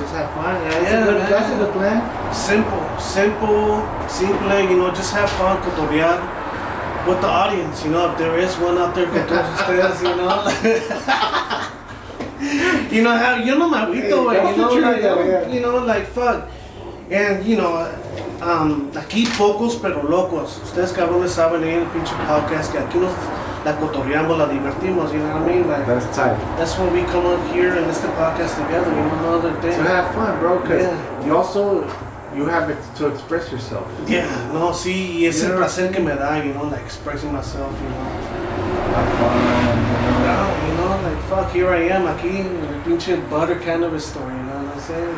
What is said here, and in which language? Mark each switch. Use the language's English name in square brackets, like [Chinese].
[English] Just have fun. Yeah, Yeah, that's a good plan. Simple, simple, you know, just have fun, [Spanish] cotorrear [English] with the audience, you know, if there is one out there [Spanish] con todos ustedes, [English] you know. You know how, you know, my Wito, Hey, you know, true, like, yeah. you know, like, fuck. And, you know, [Spanish] aquí pocos pero locos. Ustedes cabrones saben ahí en el pinche podcast que aquí nos la cotorreamos, la divertimos, [English] you know what I mean? Like, That's tight. that's when we come up here and listen to podcast together, you know, no other thing. So have fun, bro, because Yeah. you have it to express yourself. [Spanish] Yeah, no, sí, y es el [English] Yeah. [Spanish] placer que me da, [English] you know, like expressing myself, you know. Have fun, You know, like, fuck, here I am, [Spanish] aquí, en el pinche [English] Budder Cannabis store, you know what I'm saying?